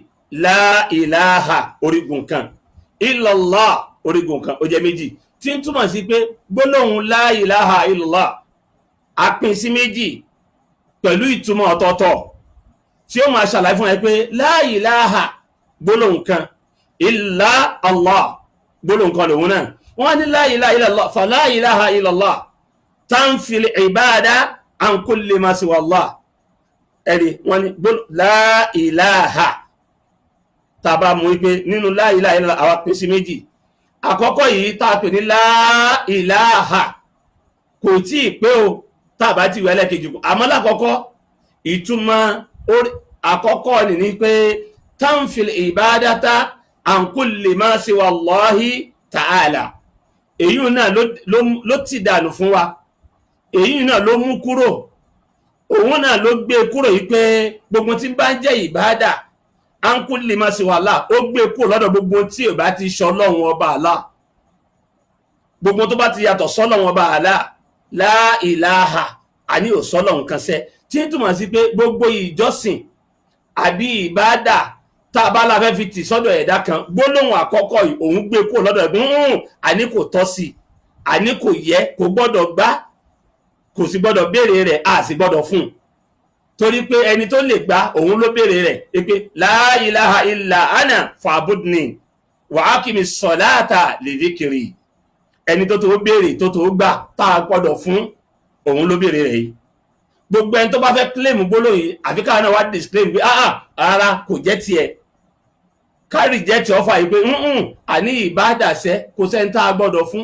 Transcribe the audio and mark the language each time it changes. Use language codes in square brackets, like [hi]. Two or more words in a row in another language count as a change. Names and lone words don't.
[ar] لا إله [yo] orígun kan, illallah orígun kan, ó jẹ́ méjì, tí ń túmọ̀ sí pé gbólóhùn [ar] لا إله إلا الله [yo] a pín sí méjì pẹ̀lú ìtumọ̀ ọ̀tọ̀ọ̀tọ̀ tí ó máa ṣàlàyé fún ẹ pé [ar] لا إله [yo] gbólóhùn kan, [ar] إلا الله [yo] gbólóhùn kan lòun náà. wọ́n ní [ar] لا إله إلا الله فلا إله إلا الله تنفي العبادة عن كل ما سوى الله. [yo] ẹ̀rí wọ́n ní [ar] لا إله [yo] tàbá mú wípé nínú [ar] لا إله إلا الله [yo] àwa pín sí méjì. àkọ́kọ́ yìí tá a pè ní [ar] لا إله [yo] kò tí ì pé o tàbá ti wẹ́ lẹ́kejì, àmọ́ lákọ́kọ́ ìtumọ̀ àkọ́kọ́ ní pé [ar] تنفي العبادة عن كل ما سوى الله تعالى. [yo] èyí náà ló ti dànù fún wa, èyí náà ló mú kúrò, òun náà ló gbé kúrò yìí pé gbogbo tí bá ń jẹ́ ìbádà [ar] عن كل ما سوى الله, [yo] ó gbé kúrò lọ́dọ̀ gbogbo tí ò bá ti ṣọlọ́run ọba Allah, gbogbo tó bá ti yàtọ̀ sọ́lọ́run ọba Allah. [ar] لا إله [yo] àní ò sọ́lọ́run kan sẹ́, tí ń túmọ̀ sí pé gbogbo ìjọsìn àbí ìbádà tá a bá la fẹ́ fi tì sọ́dọ̀ ẹ̀dá kan, gbólóhùn àkọ́kọ́ yìí òun gbé kúrò lọ́dọ̀ ẹ̀gbọ́n, àní kò tọ́ sí, àní kò yẹ, kò gbọ́dọ̀ gbà, kò sì gbọ́dọ̀ béèrè rẹ̀, a sì gbọ́dọ̀ fún un, torí pé ẹni tó lè gbà òun ló béèrè rẹ̀ pé [ar] لا إله إلا أنا فاعبدني وأقم الصلاة لذكري. [yo] ẹni tó tó béèrè tó tó gbà tá a gbọ́dọ̀ fún òun ló béèrè rẹ̀ yìí. gbogbo ẹni tó bá fẹ́ claim gbólóhùn yìí àfi káwọn náà wá disclaim pé rárá kò jẹ́ tiẹ̀, kárí jẹ́ ti ọfà yìí pé àní ìbádàṣẹ́ kò sẹ́ni tá a gbọ́dọ̀ fún.